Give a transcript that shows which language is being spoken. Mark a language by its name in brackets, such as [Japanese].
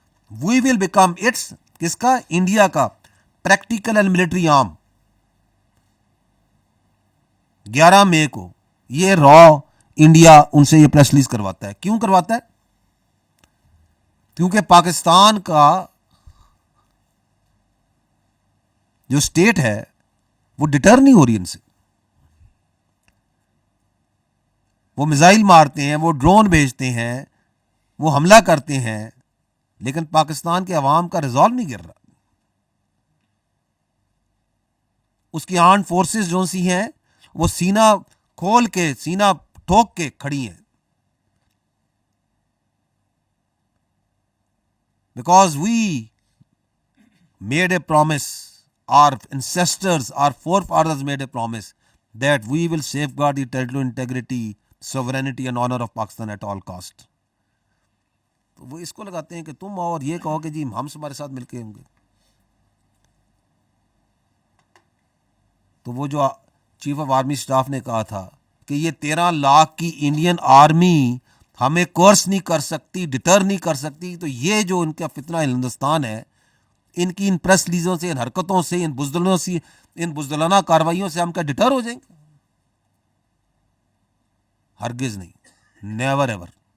[English] We will become its, [Urdu] کس کا, India کا [English] practical and military arm. [Urdu] 11 مئی کو یہ را انڈیا ان سے یہ پریس ریلیز کرواتا ہے. کیوں کرواتا ہے؟ کیونکہ پاکستان کا جو اسٹیٹ ہے وہ ڈٹر نہیں ہو رہی ان سے. وہ میزائل مارتے ہیں, وہ ڈرون بھیجتے ہیں, وہ حملہ کرتے ہیں, لیکن پاکستان کے عوام کا ریزالو نہیں گر رہا. اس کی آرمڈ فورسز جو سی ہیں وہ سینہ کھول کے, سینہ ٹھوک کے کھڑی ہیں. [English] Because we made a promise, our ancestors, our forefathers made a promise that we will safeguard the territorial integrity, sovereignty and honor of Pakistan at all cost. [Urdu] تو وہ اس کو لگاتے ہیں کہ تم اور یہ کہو کہ جی ہم تمہارے ساتھ مل کے ہوں گے. تو وہ جو چیف آف آرمی اسٹاف نے کہا تھا کہ یہ 13 لاکھ کی انڈین آرمی ہمیں کورس نہیں کر سکتی, ڈٹر نہیں کر سکتی, تو یہ جو ان کا فتنہ ہندوستان ہے, ان کی ان پریس ریلیزوں سے, ان حرکتوں سے, ان بزدلوں سے, ان بزدلانہ کارروائیوں سے ہم کیا ڈٹر ہو جائیں گے؟ ہرگز نہیں, [English] Never ever.